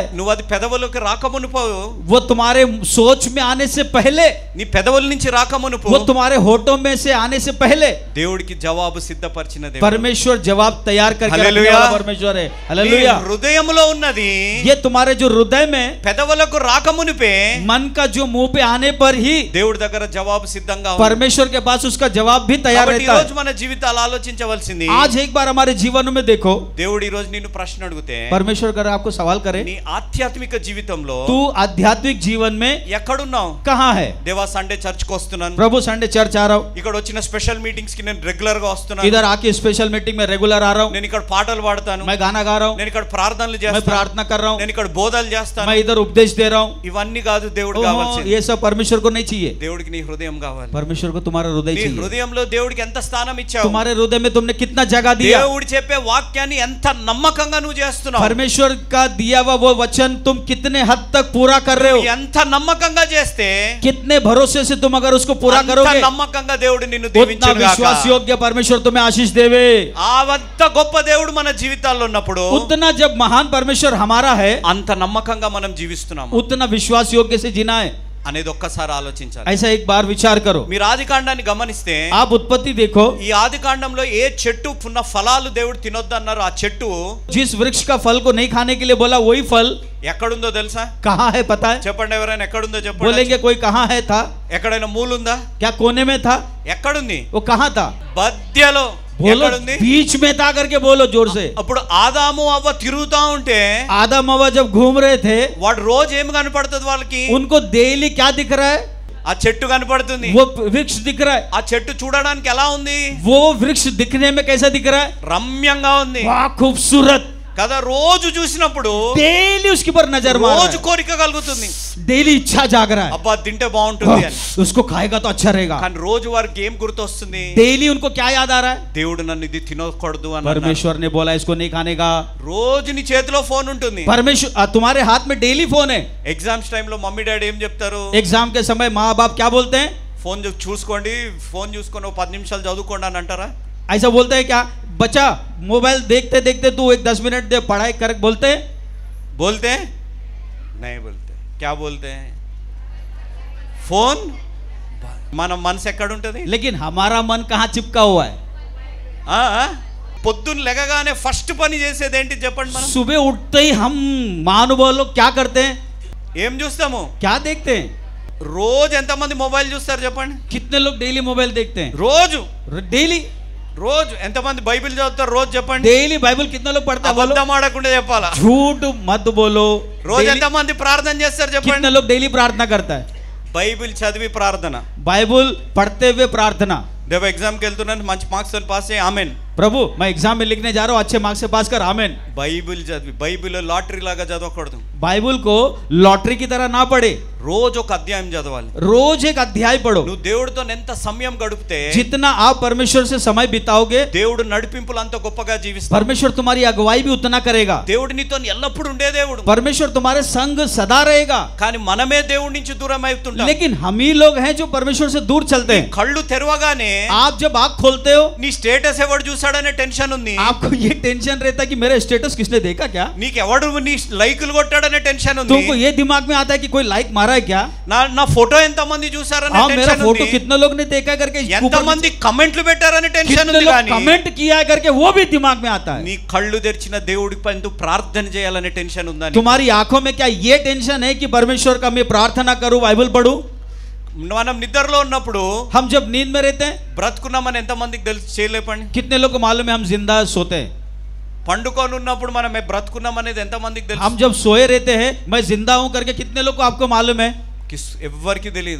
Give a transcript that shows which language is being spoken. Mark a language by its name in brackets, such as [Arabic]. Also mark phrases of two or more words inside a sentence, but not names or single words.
[Telugu] నువ్వు అది పెదవులకు రాకమునుపు, [Hindi] वो तुम्हारे सोच में आने से पहले, [Telugu] నీ పెదవుల నుంచి రాకమునుపు, [Hindi] वो तुम्हारे होठों में से आने से पहले [Telugu] దేవుడికి జవాబు సిద్ధపరిచిన దేవుడు. [Hindi] परमेश्वर जवाब तैयार करके रखने हालेलुया। वाला परमेश्वर है। हालेलुया। [Telugu] నీ హృదయంలో ఉన్నది [Hindi] ये तुम्हारे जो हृदय में, [Telugu] పెదవులకు రాకమునుపే [Hindi] मन का जो मुंह पे आने पर ही [Telugu] దేవుడి దగ్గర జవాబు సిద్ధంగా ఉంది. [Hindi] परमेश्वर के पास उसका जवाब भी तैयार [Telugu] కాబట్టి ఈ [Hindi] रहता [Telugu] రోజు మన జీవితాలు ఆలోచించవలసింది, [Hindi] है। आज एक बार हमारे जीवन में देखो, [Telugu] దేవుడు ఈ రోజు నిన్ను ప్రశ్న అడిగితే, [Hindi] परमेश्वर अगर आपको सवाल करे, [Telugu] నీ ఆధ్యాత్మిక జీవితంలో [Hindi] तू आध्यात्मिक जीवन में [Telugu] ఎక్కడున్నావు? [Hindi] कहाँ है? [Telugu] దేవా [English] Sunday church [Telugu] కు వస్తున్నాను, [Hindi] प्रभु [English] Sunday church [Hindi] आ रहा हूँ, [Telugu] ఇక్కడ వచ్చిన [English] special meetings [Telugu] కి నేను రెగ్యులర్ గా వస్తున్నాను, [Hindi] इधर आके [English] special meeting [Hindi] में रेगुलर आ रहा हूँ, [Telugu] నేను ఇక్కడ పాటలు పాడతాను, [Hindi] मैं गाना गा रहा हूँ, [Telugu] నేను ఇక్కడ ప్రార్థనలు [Hindi] मैं [Telugu] చేస్తాను, [Hindi] प्रार्थना कर रहा हूँ, [Telugu] నేను ఇక్కడ బోధలు చేస్తాను, [Hindi] मैं इधर उपदेश दे रहा हूँ। [Telugu] ఇవన్నీ కాదు దేవుడు ओहो, కావాల్సింది. [Hindi] ये सब परमेश्वर को नहीं चाहिए। [Telugu] దేవుడికి నీ హృదయం కావాలి. [Hindi] परमेश्वर को तुम्हारा हृदय [Telugu] నీ [Hindi] चाहिए। [Telugu] హృదయంలో దేవుడికి ఎంత స్థానం ఇచ్చావు? [Hindi] तुम्हारे हृदय में तुमने कितना जगह दिया? [Telugu] దేవుడు చెప్పే వాక్యాన్ని ఎంత నమ్మకంగా నువ్వు చేస్తున్నావు? [Hindi] परमेश्वर का दिया हुआ वो वचन तुम कितने हद तक पूरा कर रहे हो? [Telugu] ఎంత నమ్మకంగా చేస్తే [Hindi] कितने भरोसे से तुम अगर उसको पूरा [Telugu] అంత [Hindi] करोगे, [Telugu] నమ్మకంగా దేవుడు నిన్ను [Hindi] उतना [Telugu] దీవించును గాక. [Hindi] विश्वास योग्य परमेश्वर तुम्हें आशीष देवे। [Telugu] అంత గొప్ప దేవుడు మన జీవితాల్లో ఉన్నప్పుడు [Hindi] उतना जब महान परमेश्वर हमारा है, [Telugu] అంత నమ్మకంగా మనం జీవిస్తున్నాము [Hindi] उतना विश्वास योग्य से जीना है। [Telugu] అనేది ఒక్కసారి ఆలోచించాలి. [Hindi] ऐसा एक बार विचार करो। [Telugu] మీరు ఆదికాండాన్ని గమనిస్తే, [Hindi] आप उत्पत्ति देखो, [Telugu] ఈ ఆదికాండంలో ఏ చెట్టు ఉన్న ఫలాలు దేవుడు తినొద్దన్నారు, ఆ చెట్టు [Hindi] जिस वृक्ष का फल को नहीं खाने के लिए बोला, वही फल [Telugu] ఎక్కడుందో తెలుసా? [Hindi] कहाँ है पता है? [Telugu] చెప్పండి, ఎవరైనా ఎక్కడుందో చెప్పండి. [Hindi] बोलेंगे कोई कहाँ है था? [Telugu] ఎక్కడైనా మూలుందా? [Hindi] क्या कोने में था? [Telugu] ఎక్కడుంది? [Hindi] वो कहाँ था? [Telugu] మధ్యలో. [Hindi] बोलो, [Telugu] ఎక్కడుంది? [Hindi] बीच में था करके बोलो जोर से। [Telugu] అప్పుడు ఆదాము అవ్వ తిరుగుతా ఉంటే [Hindi] आदम हवा जब घूम रहे थे, [Telugu] వాడు రోజు ఏం కనపడుతుంది వాళ్ళకి? [Hindi] उनको डेली क्या दिख रहा है? [Telugu] ఆ చెట్టు కనపడుతుంది. [Hindi] वो वृक्ष दिख रहा है। [Telugu] ఆ చెట్టు చూడడానికి ఎలా ఉంది? [Hindi] वो वृक्ष दिखने में कैसा दिख रहा है? [Telugu] రమ్యంగా ఉంది [Hindi] वाह, खूबसूरत [Telugu] కదా. రోజు చూసినప్పుడు [Hindi] डेली उसके ऊपर नजर मार [Telugu] రోజు [Hindi] रहा [Telugu] కోరిక కలుగుతుంది, [Hindi] है, डेली इच्छा जाग रहा है, [Telugu] అబ్బా తింటే బాగుంటుంది అని. [Hindi] उसको खाएगा तो अच्छा रहेगा। [Telugu] కానీ రోజు వారికి ఏం గుర్తొస్తుంది? [Hindi] डेली उनको क्या याद आ रहा है? [Telugu] దేవుడు నన్ను ఇది తినకూడదు అని. [Hindi] परमेश्वर ने बोला इसको नहीं खाने का। [Telugu] రోజు నీ చేతిలో ఫోన్ ఉంటుంది. [Hindi] परमेश्वर तुम्हारे हाथ में डेली फोन है। [Telugu] ఎగ్జామ్స్ టైంలో [English] mummy daddy [Telugu] ఏం చెప్తారు? [Hindi] एग्जाम के समय माँ बाप क्या बोलते हैं? [Telugu] ఫోన్ చూసుకోండి, ఫోన్ చూసుకొని 10 నిమిషాలు చదువుకోండి అని అంటారా? [Hindi] ऐसा बोलते हैं क्या? बच्चा मोबाइल देखते देखते तू एक 10 मिनट दे पढ़ाई कर, बोलते हैं? बोलते हैं? नहीं बोलते. क्या बोलते हैं? फोन. [Telugu] మన మనసు ఎక్కడ ఉంటుంది? [Hindi] लेकिन हमारा मन कहाँ चिपका हुआ है? [Telugu] పొద్దున్న లెగగానే ఫస్ట్ పని చేసేది ఏంటి చెప్పండి? మనం [Hindi] सुबह उठते ही हम महानुभाव लोग क्या करते हैं? [Telugu] ఏం చూస్తాము? [Hindi] क्या देखते हैं? [Telugu] రోజు ఎంతమంది మొబైల్ చూస్తారు చెప్పండి? [Hindi] कितने लोग डेली मोबाइल देखते हैं? [Telugu] రోజు [Hindi] डेली [Telugu] రోజు ఎంతమంది బైబిల్ చదువుతారు రోజు చెప్పండి? [Hindi] डेली बाइबल कितने लोग पढ़ते हैं? बोलो, [Telugu] అబద్ధం ఆడకుండా చెప్పాలా? [Hindi] झूठ मत बोलो। [Telugu] రోజు [Hindi] Daily- [Telugu] ఎంతమంది ప్రార్థన చేస్తారు చెప్పండి? [Hindi] कितने लोग डेली प्रार्थना करता है? [Telugu] బైబిల్ చదివి ప్రార్థన, [Hindi] बाइबल पढ़ते हुए प्रार्थना। [Telugu] దేవ ఎగ్జామ్కి వెళ్తున్నాను, మంచి మార్క్స్ తో పాస్ అయ్యి ఆమెన్. [Hindi] प्रभु मैं एग्जाम में लिखने जा रहा हूँ, अच्छे मार्क्स से पास कर, आमेन। [Telugu] బైబిల్ చదివి, బైబిల్ లాటరీ లాగా చదవకూడదు. [Hindi] बाइबल को लॉटरी की तरह ना पढ़े, [Telugu] రోజు ఒక అధ్యాయం చదవాలి. [Hindi] रोज एक अध्याय पढ़ो। [Telugu] నువ్వు దేవుడితో ఎంత సమయం గడిపితే [Hindi] जितना आप परमेश्वर से समय बिताओगे, [Telugu] దేవుడు నడిపింపులు అంత గొప్పగా జీవిస్తాడు. [Hindi] परमेश्वर तुम्हारी अगुवाई भी उतना करेगा। [Telugu] దేవుడు నీతో ఎల్లప్పుడూ ఉండే దేవుడు, [Hindi] परमेश्वर तुम्हारे संग सदा रहेगा। [Telugu] కానీ మనమే దేవుడి నుంచి దూరం అవుతుంటాం. [Hindi] लेकिन हम ही लोग हैं जो परमेश्वर से दूर चलते हैं। [Telugu] కళ్ళు తెరవగానే [Hindi] आप जब आँख खोलते हो, [Telugu] నీ స్టేటస్ ఎవడు చూసాడనే టెన్షన్ ఉంది. [Hindi] आपको ये टेंशन रहता है कि मेरा स्टेटस किसने देखा क्या? [Telugu] నీకు ఎవడు నీ లైకులు కొట్టాడనే టెన్షన్ ఉంది. [Hindi] तुमको ये दिमाग में आता है कि कोई लाइक मारा है क्या? [Telugu] నా ఫోటో ఎంత మంది చూసారనే [Hindi] हाँ, मेरा [Telugu] టెన్షన్ [Hindi] फोटो [Telugu] ఉంది. [Hindi] कितने लोग ने देखा करके, [Telugu] ఎంత మంది కమెంట్లు పెట్టారనే టెన్షన్ [Hindi] कितने [Telugu] ఉంది. [Hindi] लोग [Telugu] కానీ [Hindi] कमेंट किया करके वो भी दिमाग में आता है। [Telugu] నీ కళ్ళు తెరిచిన దేవుడిపై ఎందుకు ప్రార్థన చేయాలనే టెన్షన్ ఉందని. [Hindi] तुम्हारी आंखों में क्या ये टेंशन है कि परमेश्वर का मैं प्रार्थना करूं, बाइबल पढ़ूं? [Telugu] మనం నిద్రలో ఉన్నప్పుడు [Hindi] हम जब नींद में रहते हैं, [Telugu] బ్రతుకున్నామని ఎంత మందికి తెలుసు? చేయలేపండి. [Hindi] कितने लोग को मालूम है हम जिंदा सोते हैं? [Telugu] పండుకొని ఉన్నప్పుడు మనం బ్రతుకున్నాం అనేది ఎంత మందికి తెలుసు? [Hindi] हम जब सोए रहते हैं मैं जिंदा हूं करके कितने लोग को आपको मालूम है? [Telugu] ఎవరికి తెలియదు.